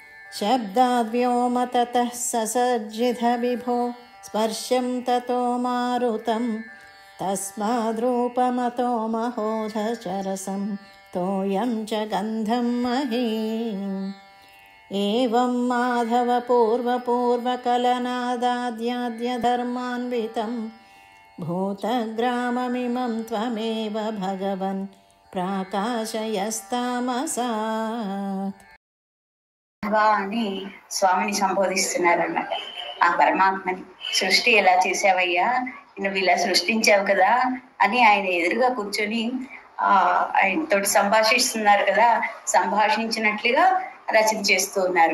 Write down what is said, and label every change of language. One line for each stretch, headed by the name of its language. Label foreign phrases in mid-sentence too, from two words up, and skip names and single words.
Sanskrit: शब्दाद्व्योमततः ससर्जित विभो स्पर्शं ततो मारुतं तस्माद्रूपमतो महोधचरसं तोयं च गन्धं महीम्। एवं माधव पूर्वपूर्वकलनादाद्याद्यधर्मान्वितं भूतग्राममिमं त्वमेव भगवन् प्राकाशयस्तामसात्।
Telugu: అని స్వామిని సంబోధిస్తున్నారన్నమాట. ఆ పరమాత్మని సృష్టి ఎలా చేసావయ్యా, నువ్వు ఇలా సృష్టించావు కదా అని ఆయన ఎదురుగా కూర్చొని ఆయనతో సంభాషిస్తున్నారు కదా. సంభాషించినట్లుగా రచన చేస్తూ ఉన్నారు.